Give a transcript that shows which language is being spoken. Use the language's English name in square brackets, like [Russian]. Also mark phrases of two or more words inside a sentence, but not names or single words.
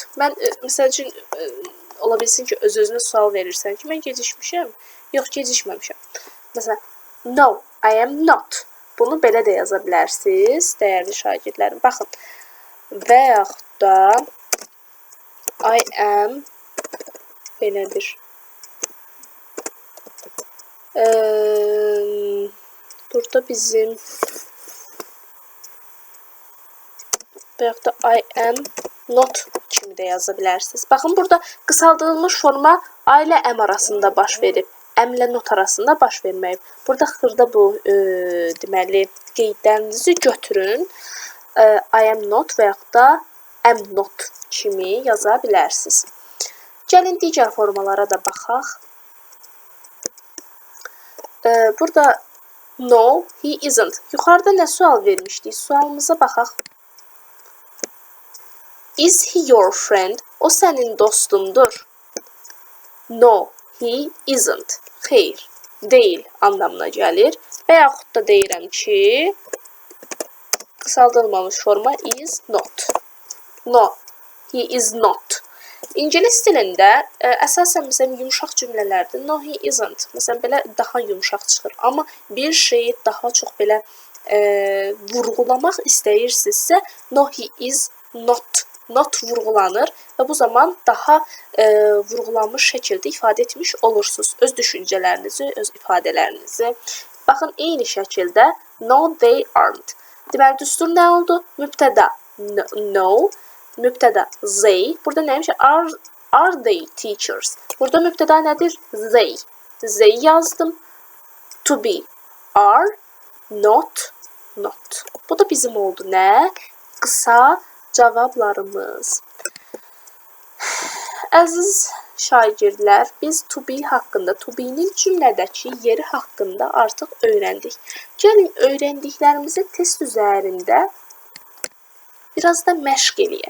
[Azerbaijani] Mən, məsəl üçün, ola bilsin ki, öz-özünə sual verirsən ki, mən gecikmişəm. Yox, gecikməmişəm. Məsələn, [English] no, I am not. [Azerbaijani] Bunu belə də yaza bilərsiniz, dəyərli şagirdlərim. Baxın, və yaxud da [English] I am [Azerbaijani] belə bir burada bizim və yaxud da [English] I am not [Azerbaijani] kimi də yaza bilərsiniz. Baxın, burada qısaldılmış forma I ilə am arasında baş verib. M ilə not arasında baş verməyib. Burada xırda bu deməli qeydlərinizi götürün. [English] I am not [Azerbaijani] və yaxud da [English] am not [Azerbaijani] kimi yaza bilərsiniz. Gəlin digər formalara da baxaq. [English] Burada no, he isn't. [Azerbaijani] Yuxarıda nə sual vermişdik? Sualımıza baxaq. [English] Is he your friend? [Azerbaijani] O sənin dostundur. [English] No, he isn't. [Azerbaijani] Xeyr, deyil anlamına gəlir. Və yaxud da deyirəm ki, qısaldılmamış forma [English] is not. No, he is not. [Azerbaijani] İngilis dilində əsasən məsələn yumşaq cümlələrdir. [English] No, he isn't. [Azerbaijani] Məsələn belə daha yumşaq çıxır. Amma bir şeyi daha çox belə vurğulamaq istəyirsinizsə, [English] no, he is not. [Azerbaijani] Not vurğulanır və bu zaman daha vurğulanmış şəkildə ifadə etmiş olursunuz. Öz düşüncələrinizi, öz ifadələrinizi. Baxın, eyni şəkildə [English] no, they aren't. [Azerbaijani] Deməli, düstur nə oldu? Mübtəda no, mübtəda they. Burada nəymiş? [English] Are they teachers? [Azerbaijani] Burada mübtəda nədir? [English] They. They yazdım. To be. Are, not, not. [Azerbaijani] Bu da bizim oldu. Nə? Qısa cavablarımız. Əziz şagirdlər, biz [English] to be [Azerbaijani] haqqında, [English] to be'nin [Azerbaijani] cümlədəki yeri haqqında artıq öyrəndik. Gəlin, öyrəndiklərimizi test üzərində biraz da məşq eləyək.